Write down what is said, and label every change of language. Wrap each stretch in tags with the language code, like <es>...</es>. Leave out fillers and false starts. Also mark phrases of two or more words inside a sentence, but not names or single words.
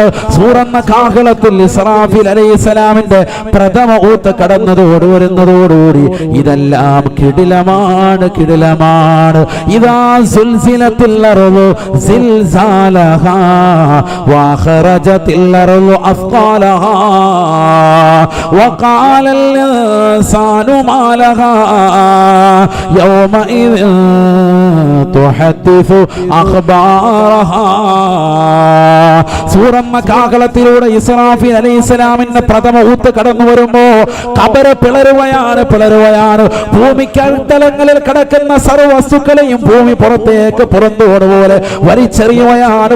<ml>സൂറന്ന കാഹളത്തിൽ ഇസ്രാഫീൽ അലൈഹിസ്സലാമിന്റെ പ്രഥമ ഊത്ത് കടന്നതോടുകൂടി ഇതെല്ലാം കിടിലമാണ്.</ml> <ar>إذا زلزلت الأرض زلزالها وأخرجت الأرض أثقالها وقال الإنسان ما لها يومئذ تحدث أخبارها.</ar> <ml>സൂറന്ന കാഹളത്തിലൂടെ ഇസ്രാഫീൽ അലൈഹിസ്സലാമിന്റെ പ്രഥമ ഊത്ത് കടന്നു വരുമ്പോ ഖബറ് പിളരുകയാണ്. ഭൂമിക്കൽത്തലങ്ങളിൽ കിടക്കുന്ന സർവ്വ വസ്തുക്കളെയും ഭൂമി പുറന്തോടുപോലെ വലിച്ചെറിയുകയാണ്.</ml>